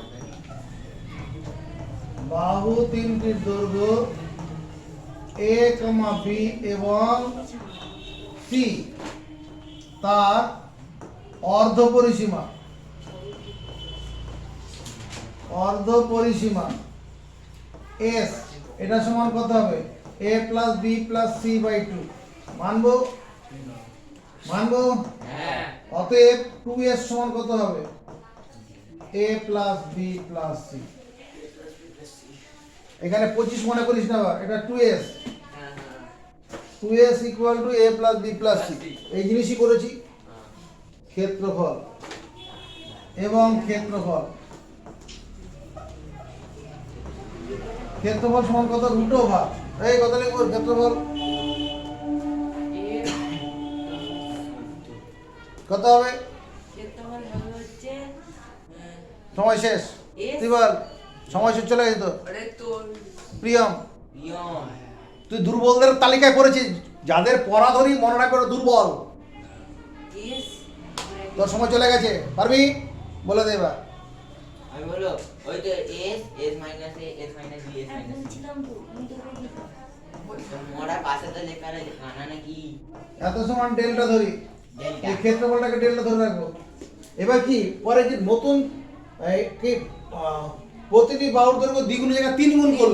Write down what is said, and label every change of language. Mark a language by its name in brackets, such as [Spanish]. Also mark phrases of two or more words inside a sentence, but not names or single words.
[Bangla] a, b এবং c তার অর্ধ পরিসীমা s, এটা সমান কত হবে? [English] a plus b plus c by 2। মানবো? [Bangla] হ্যাঁ অতএব 2s সমান কত হবে? [English] a plus b plus c। [Bangla] এখানে 25 মনে করিস না, এটা 2s। [English] 2s equal to a plus b plus c। [Bangla] এই জিনিসই করেছি। ক্ষেত্রফল এবং ক্ষেত্রফল সমান কত? রুট ওভার। এই কত লিখব? ক্ষেত্রফল কত হবে? ক্ষেত্রফল হবে হচ্ছে সময় শেষ। S। তুই বল, সময় শেষ চলে গেছে তো। আরে তো প্রিয়ম, ইয়ন। তুই দুর্বলদের তালিকায় পড়েছিস, যাদের পড়াধরি মনে রাখবে ওরা দুর্বল। S তোর সময় চলে গেছে, পারবি? বলে দে এবার। আমি বলো ওই তো s s মাইনাস a s মাইনাস b s মাইনাস c। তো মোড়া পাশে তো লেখা রয়েছে কানা নাকি এত সমান ডেল্টা ধরি, ডেল্টা। এই ক্ষেত্রফলটাকে ডেল্টা ধরে রাখবো। এবার কি পরে যে নতুন কি প্রতিটি বাহুর দৈর্ঘ্য দ্বিগুণের জায়গায় 3 গুণ করলে